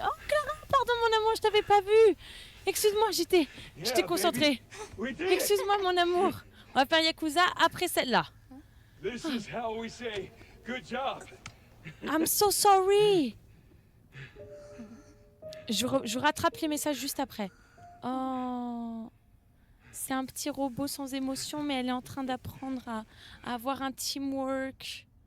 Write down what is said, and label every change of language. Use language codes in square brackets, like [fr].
[fr] Oh Clara, pardon mon amour, je t'avais pas vu. Excuse-moi, j'étais [en] Yeah, [fr] concentrée. [en] baby. We did. [fr] Excuse-moi mon amour. On va faire Yakuza après celle-là. [en] This is how we say good job. I'm so sorry. [fr] Je rattrape les messages juste après. Oh. C'est un petit robot sans émotion, mais elle est en train d'apprendre à avoir un teamwork.